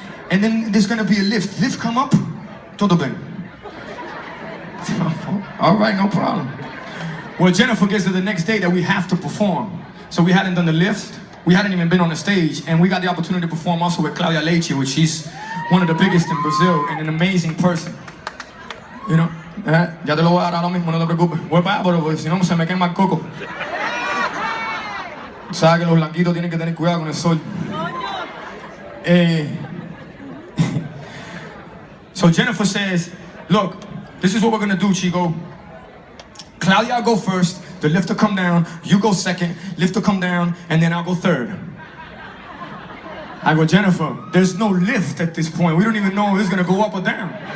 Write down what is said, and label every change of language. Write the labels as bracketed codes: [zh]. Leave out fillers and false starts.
[en] And then there's gonna be a lift. Lift come up, [pt] tudo bem. [en] All right, no problem. Well, Jennifer gets to the next day that we have to perform. So we hadn't done the lift, we hadn't even been on the stage, and we got the opportunity to perform also with Claudia Leite, which she's one of the biggest in Brazil and an amazing person. You know, [es] ya te lo voy a dar ahora mismo, no te preocupes. Voy para allá, pero si no se me quema el coco. Sabes que los blanquitos tienen que tener cuidado con el sol. [en] So Jennifer says, look, this is what we're gonna do, Chico. Claudia, I'll go first, the lift will come down, you go second, lift will come down, and then I'll go third. I go, Jennifer, there's no lift at this point. We don't even know if it's gonna go up or down.